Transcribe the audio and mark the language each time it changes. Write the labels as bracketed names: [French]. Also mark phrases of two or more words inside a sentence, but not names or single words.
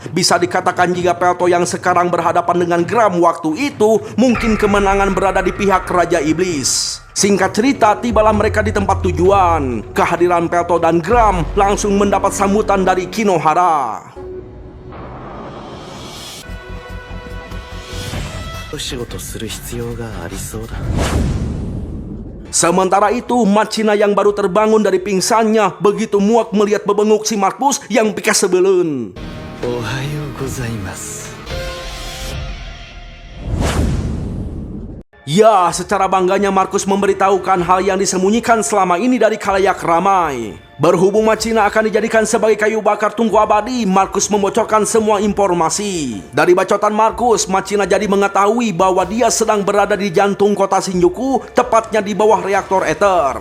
[Indonesian] Bisa dikatakan jika Pelto yang sekarang berhadapan dengan Gram waktu itu, mungkin kemenangan berada di pihak Raja Iblis. Singkat cerita, tibalah mereka di tempat tujuan. Kehadiran Pelto dan Gram langsung mendapat sambutan dari Kinohara. [Japanese] お仕事する必要がありそうだ。 [Indonesian] Sementara itu, Machina yang baru terbangun dari pingsannya begitu muak melihat bebenguk si Markus yang pikas sebelun. [Japanese] おはようございます. [Indonesian] Ya, secara bangganya Markus memberitahukan hal yang disembunyikan selama ini dari khalayak ramai. Berhubung Machina akan dijadikan sebagai kayu bakar tungku abadi, Markus membocorkan semua informasi. Dari bacotan Markus, Machina jadi mengetahui bahwa dia sedang berada di jantung kota Shinjuku, tepatnya di bawah reaktor ether.